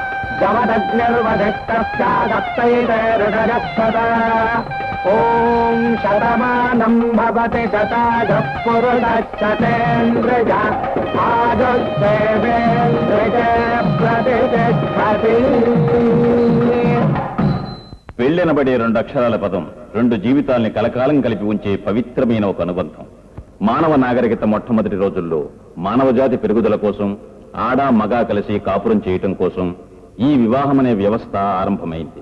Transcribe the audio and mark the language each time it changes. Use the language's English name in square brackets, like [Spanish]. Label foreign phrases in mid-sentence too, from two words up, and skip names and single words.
[Sanskrit] जमदग्निर्वधिष्ठस्यादत्तैतेरुषजस्तदा ॐ शतमानं भवति शतायुः पुरुषः शतेन्द्रिय आयुर्देवेन्द्रिय प्रतिष्ठति. [Telugu] పెళ్ళెనబడే రెండు అక్షరాల పదం రెండు జీవితాల్ని కలకాలం కలిపి ఉంచే పవిత్రమైన ఒక అనుబంధం. మానవ నాగరికత మొట్టమొదటి రోజుల్లో మానవజాతి పెరుగుదల కోసం ఆడా మగా కలిసి కాపురం చేయటం కోసం ఈ వివాహం అనే వ్యవస్థ ఆరంభమైంది.